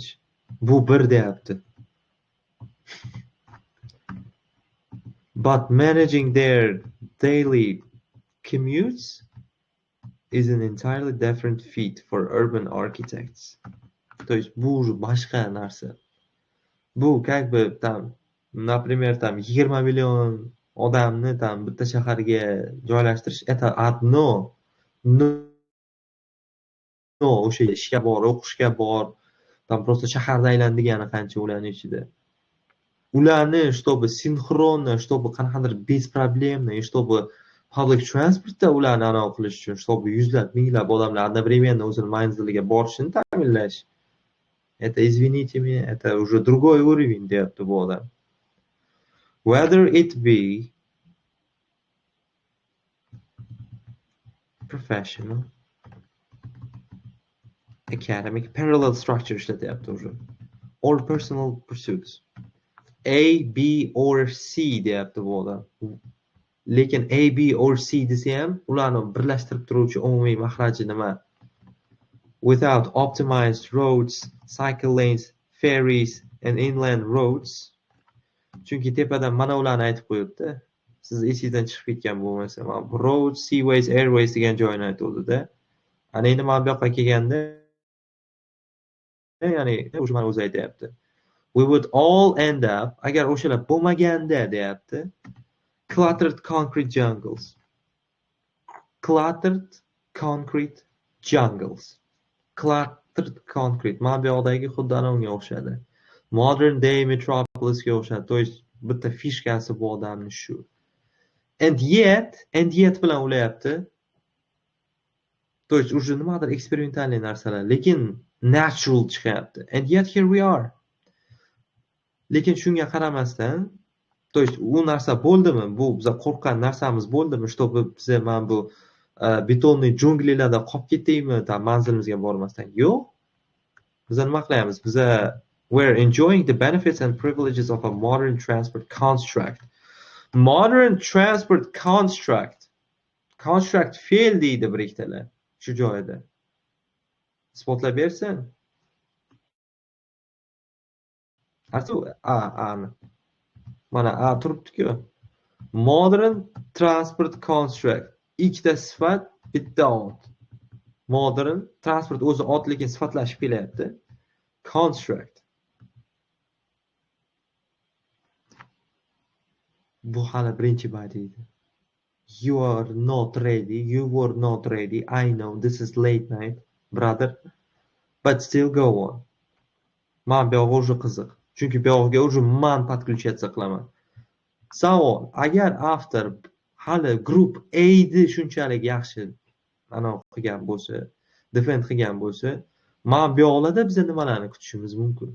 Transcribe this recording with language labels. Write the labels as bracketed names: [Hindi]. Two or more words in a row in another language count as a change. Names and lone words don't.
[Uzbek] Bu bir deyapti. [English] But managing their daily commutes is an entirely different feat for urban architects. [Russian] То есть [Uzbek] bu boshqa narsa. Bu [Russian] как бы там, например, там [Uzbek] 20 million odamni там bitta shaharga joylashtirish [Russian] это одно. [Uzbek] No, o'sha ishga bor, o'qishga bor, [Russian] там просто [Uzbek] shaharda aylandigani qancha ularning ichida. Ularni чтобы sinxronно, чтобы qanaqadir [Russian] беспроблемно, и чтобы [English] public transportda [Uzbek] ularni anavi qilish uchun, чтобы yuzlab, minglab odamlar одновременно o'zini manziliga borishini ta'minlash. [Russian] Это, извините меня, это уже другой уровень, [Uzbek] deyapti bu odam. [English] Whether it be professional, academic, parallel structure ishlatyapti уже, or personal pursuits. [Uzbek] A, B or C deyapti bu odam. Lekin A, B or C desa ham ularni birlashtirib turuvchi umumiy mahraji nima? [English] Without optimized roads, cycle lanes, ferries and inland roads. [Uzbek] Chunki tepadan mana ularni aytib qo'yibdi. Siz esingizdan chiqib ketgan bo'lmasa, [English] roads, seaways, airways [Uzbek] degan joyni aytuvdi-da. Ana endi mana bu yoqqa kelganda ya'ni o'sha mana o'zi aytyapti. [English] We would all end up, [Uzbek] agar o'shalar bo'lmaganda deyapti, [English] cluttered concrete jungles. Cluttered concrete jungles. Cluttered concrete. [Uzbek] Mana bu yoqdagi xuddi anavga o'xshadi. [English] Modern day metropolisga [Uzbek] o'xshadi. [Russian] То есть [Uzbek] bitta fishkasi bu odamni shu. [English] And yet [Uzbek] bilan o'ylayapti. [Russian] То есть уже [Uzbek] nimadir eksperimentalniy narsalar, lekin natural chiqyapti. [English] And yet here we are. [Uzbek] Lekin shunga qaramasdan, [Russian] то есть [Uzbek] u narsa bo'ldimi? Bu biz qo'rqqan narsamiz bo'ldimi? Чтобы biz mana bu betonli junglilarda qolib ketdikmi, manzilimizga bormasdan? Yo'q. Biz nima qilyapmiz? [English] Biz we're enjoying the benefits and privileges of a modern transport construct. Modern transport construct. Construct fail [Uzbek] deydi bir ikkitalar. Shu joyida. Isbotlab bersin. Mana A turibdi-ku. [English] Modern transport construct. [Uzbek] Ikkita sifat, bitta ot. [English] Modern transport [Uzbek] o'zi ot, lekin sifatlashib kelyapti. Construct. Bu hali birinchi bayt edi. [English] You are not ready. You were not ready. I know this is late night, brother. But still go on. [Uzbek] Men bu yo'g'i уже qiziq. Chunki bu yo'g'iga уже man подключаться qilaman. Savol, agar after hali group A'ni shunchalik yaxshi ana qilgan bo'lsa, defend qilgan bo'lsa, men bu yo'qlarda biz nimalarni kutishimiz mumkin?